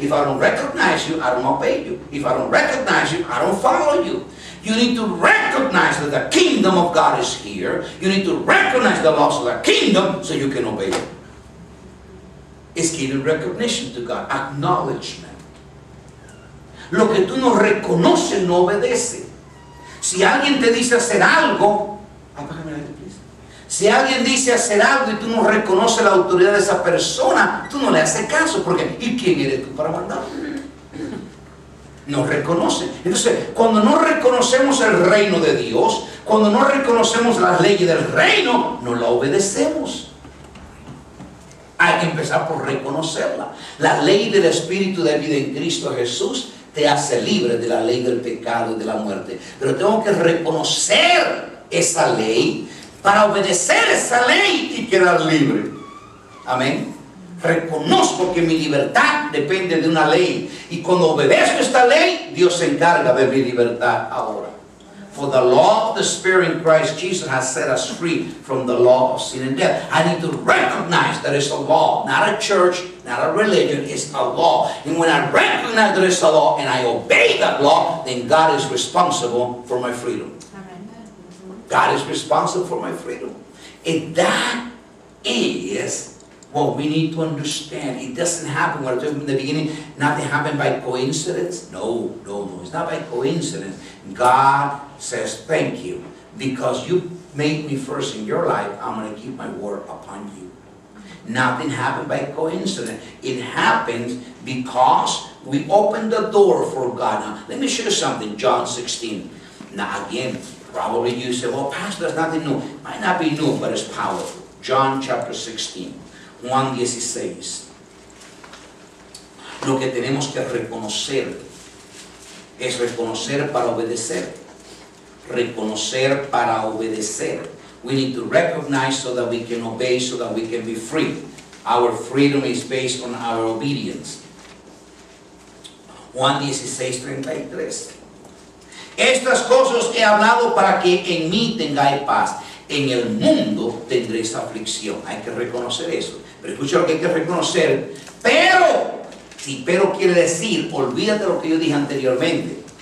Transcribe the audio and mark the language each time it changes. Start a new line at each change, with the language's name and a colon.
English: If I don't recognize you, I don't obey you. If I don't recognize you, I don't follow you. You need to recognize that the kingdom of God is here. You need to recognize the laws of the kingdom so you can obey it. It's giving recognition to God, acknowledgement.
Spanish: Lo que tú no reconoces no obedece. Si alguien te dice hacer algo, apágame la luz,
English: please.
Spanish: Si alguien dice hacer algo y tú no reconoces la autoridad de esa persona, tú no le haces caso, porque ¿y quién eres tú para mandar? No reconoce. Entonces, cuando no reconocemos el reino de Dios, cuando no reconocemos las leyes del reino, no la obedecemos. Hay que empezar por reconocerla. La ley del Espíritu de vida en Cristo Jesús te hace libre de la ley del pecado y de la muerte. Pero tengo que reconocer esa ley para obedecer esa ley y quedar libre. Amén. Reconozco que mi libertad depende de una ley. Y cuando obedezco esta ley, Dios se encarga de mi libertad ahora.
English: For the law of the Spirit in Christ Jesus has set us free from the law of sin and death. I need to recognize that it's a law, not a church, not a religion, it's a law. And when I recognize that it's a law and I obey that law, then God is responsible for my freedom. Amen. God is responsible for my freedom. And that is what we need to understand. It doesn't happen, what I told you in the beginning, nothing happened by coincidence. No, it's not by coincidence. God says, thank you. Because you made me first in your life, I'm going to keep my word upon you. Nothing happened by coincidence. It happened because we opened the door for God. Now, let me show you something, John 16. Now, again, probably you say, well, Pastor, that's nothing new. Might not be new, but it's powerful. John chapter 16, Juan 16.
Spanish: Lo que tenemos que reconocer es reconocer para obedecer. Reconocer para obedecer.
English: We need to recognize so that we can obey, so that we can be free. Our freedom is based on our obedience.
Spanish: Juan 16:33. Estas cosas he hablado para que en mí tengáis paz. En el mundo tendréis aflicción. Hay que reconocer eso. Pero escucha lo que hay que reconocer. Pero quiere decir, olvídate lo que yo dije anteriormente.